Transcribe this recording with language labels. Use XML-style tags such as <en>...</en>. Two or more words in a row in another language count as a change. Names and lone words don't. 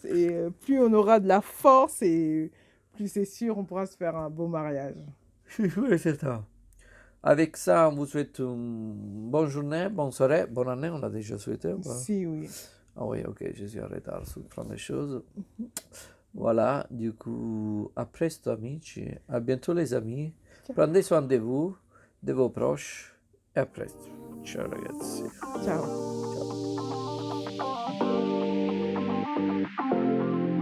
<fr>Et plus on aura de la force et plus c'est sûr, on pourra se faire un beau mariage. Je suis certain. Avec ça, on vous souhaite une bonne journée, bonne soirée, bonne année. On a déjà souhaité ou pas? Si, oui. Ah oui, ok, je suis en retard sur plein de choses. Voilà, du coup, à</fr> <it>presto amici,</it> <fr>à bientôt les amis. Ciao. Prenez soin de vous, de vos proches</fr> <it>e a presto. Ciao ragazzi. Ciao. Ciao.</it>